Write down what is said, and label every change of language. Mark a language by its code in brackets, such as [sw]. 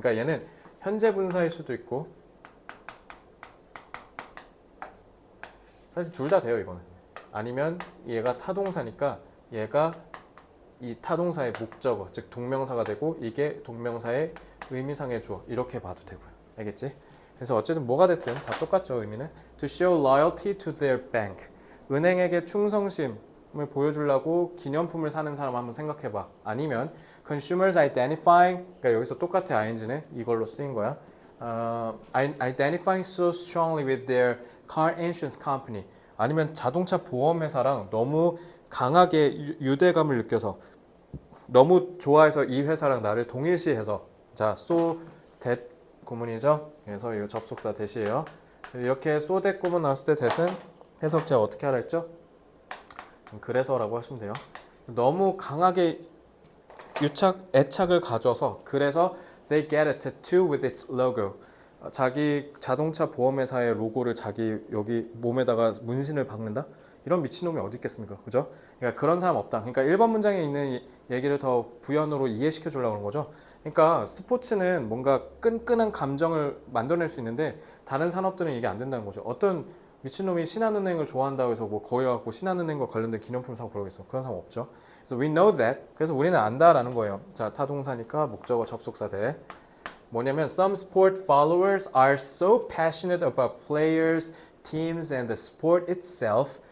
[ko] 그러니까 얘는 현재 분사일 수도 있고 사실 둘 다 돼요, 이거는. 아니면 얘가 타동사니까 얘가 이 타동사의 목적어, 즉 동명사가 되고 이게 동명사의 의미상의 주어 이렇게 봐도 되고요. 알겠지? 그래서 어쨌든 뭐가 됐든 다 똑같죠, 의미는. [en] To show loyalty to their bank. [ko] 은행에게 충성심을 보여주려고 기념품을 사는 사람 한번 생각해봐. 아니면 [en] consumers identifying, [ko] 그러니까 여기서 똑같아 ing는 이걸로 쓰인 거야. [en] Identifying so strongly with their car insurance company. [ko] 아니면 자동차 보험회사랑 너무 강하게 유대감을 느껴서 너무 좋아해서 이 회사랑 나를 동일시해서 자, so that 구문이죠. 그래서 이 접속사 that이에요. 이렇게 so that 구문 나왔을 때 that은 해석 제가 어떻게 하라 했죠? 그래서라고 하시면 돼요. 너무 강하게 애착을 가져서 그래서 [en] they get a tattoo with its logo. [ko] 자기 자동차 보험회사의 로고를 자기 여기 몸에다가 문신을 박는다? 이런 미친놈이 어디 있겠습니까? 그죠? 그러니까 그런 사람 없다. 그러니까 1번 문장에 있는 얘기를 더 부연으로 이해시켜 주려고 하는 거죠. 그러니까 스포츠는 뭔가 끈끈한 감정을 만들어낼 수 있는데 다른 산업들은 이게 안 된다는 거죠. 어떤 미친놈이 신한은행을 좋아한다고 해서 뭐 거기 가고 신한은행과 관련된 기념품 사고 그러겠어. 그런 사람 없죠. 그래서 [en] we know that. [ko] 그래서 우리는 안다라는 거예요. 자, 타동사니까 목적어 접속사 돼. 뭐냐면 [en] some sport followers are so passionate about players, teams, and the sport itself.